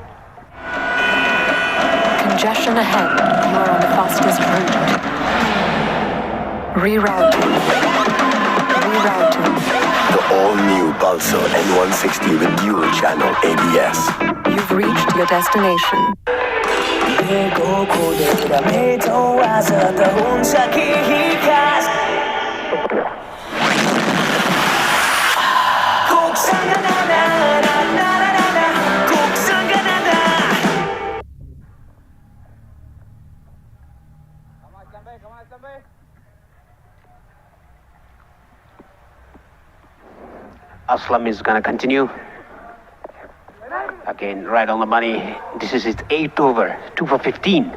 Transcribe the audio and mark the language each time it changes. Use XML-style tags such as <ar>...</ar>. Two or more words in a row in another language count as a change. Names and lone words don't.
<en>Congestion ahead. You are on the fastest route. Rerouting. The all-new Pulsar N160 with dual channel ABS. You've reached your destination.</en> <ne>लेखेको खोलेर भेटौँ आज त हुन्छ केही खास कोकसँग नाना नाना नाना कोकसँग नाना</ne> <en>Aslam is going to continue. Again, right on the money. This is his 8th over, 2 for 15.</en>